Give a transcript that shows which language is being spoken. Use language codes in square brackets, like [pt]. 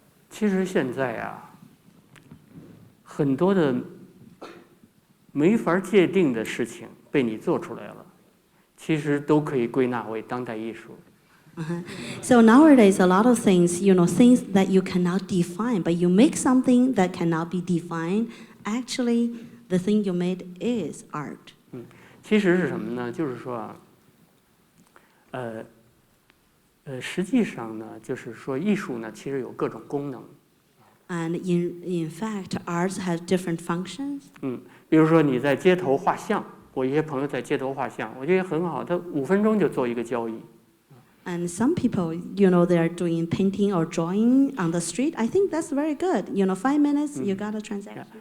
[zh] 其实现在啊，很多的没法界定的事情被你做出来了，其实都可以归纳为当代艺术。 [en] So nowadays, a lot of things, things that you cannot define, but you make something that cannot be defined. Actually, the thing you made is art. [zh] 其实是什么呢？就是说啊，实际上呢，就是说艺术呢，其实有各种功能。 [en] And in fact, arts have different functions. [zh] 比如说你在街头画像，我一些朋友在街头画像，我觉得很好，他5分钟就做一个交易。 [en] And some people, you know, they're doing painting or drawing on the street. I think that's very good. You know, 5 minutes, you got a transaction.